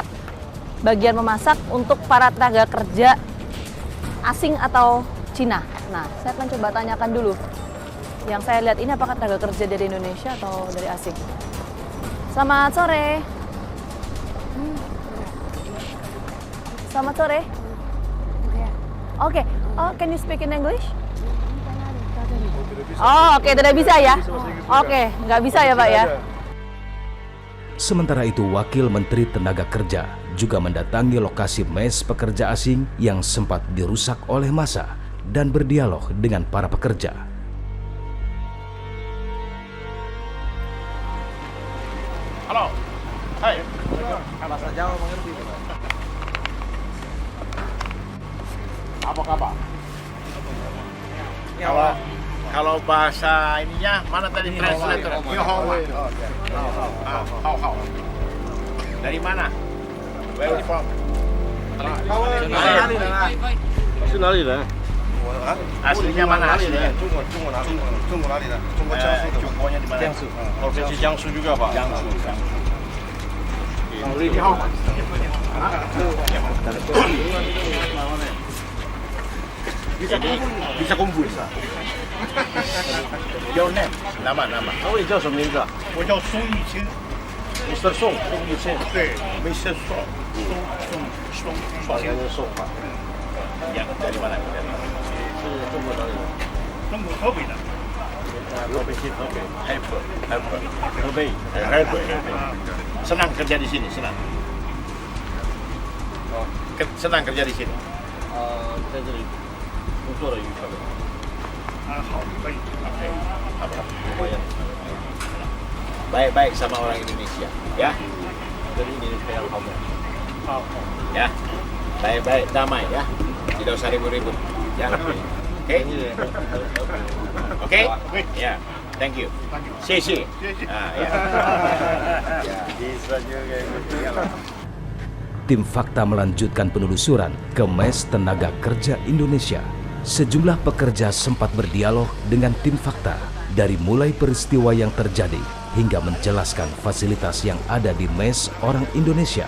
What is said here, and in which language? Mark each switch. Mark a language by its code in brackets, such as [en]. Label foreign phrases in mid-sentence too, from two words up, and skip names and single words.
[id] Bagian memasak untuk para tenaga kerja asing atau Cina. Nah, saya akan coba tanyakan dulu. Yang saya lihat ini apakah tenaga kerja dari Indonesia atau dari asing? Selamat sore. Selamat sore. Oke. [en] Oh, can you speak in English? [id] Oh, oke, tidak bisa ya? Oke, nggak bisa ya Pak ya? Sementara itu, Wakil Menteri Tenaga Kerja juga mendatangi lokasi mes pekerja asing yang sempat dirusak oleh massa dan berdialog dengan para pekerja. Halo. Hai. Bahasa Jawa mengerti. Apa kabar? Ya, Kalau bahasa ininya mana tadi translator? [zh] Ni hao. [id] Hao. Dari mana? [en] Where you from? [id] Aslinya mana aslinya? Jungkonya di mana? Provinsi Jiangsu juga, Pak. Jiangsu. [zh] Ni hao. [id] Bisa kumpul. [en] Your name? [id] Nama. [zh] 你叫什么名字？我叫宋玉清。 Mr. Song，宋玉清。对，没写错。宋。好像是宋吧？ [id] Ya, dari mana? [zh] 是中国哪里人？中国河北的。河北省河北。河北。 [id] Senang kerja di sini, senang. Senang kerja di sini. [zh] 在这里工作的愉快吗？好，可以。 [id] lumayan. Baik-baik sama orang Indonesia, ya. Jadi ini kayak kamu. Ya. Baik-baik, damai ya. Tidak usah ribut-ribut. Ya. Oke. Oke? Ya. [en] Thank you. [id] Xie. Ah, ya. Bisa juga gitu ya. Tim Fakta melanjutkan penelusuran ke Mes Tenaga Kerja Indonesia. Sejumlah pekerja sempat berdialog dengan tim Fakta dari mulai peristiwa yang terjadi hingga menjelaskan fasilitas yang ada di mes orang Indonesia.